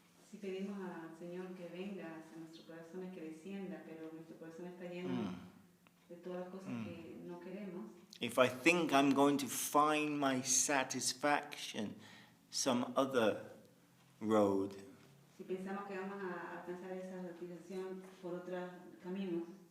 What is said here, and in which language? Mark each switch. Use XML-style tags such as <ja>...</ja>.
<es>Si pedimos al Señor que venga a nuestros corazones, que descienda, pero nuestro corazón está lleno de todas las cosas que no queremos.</es> <en>If I think I'm going to find my satisfaction some other road,</en> <es>Si pensamos que vamos a alcanzar esa satisfacción por otros caminos,</es>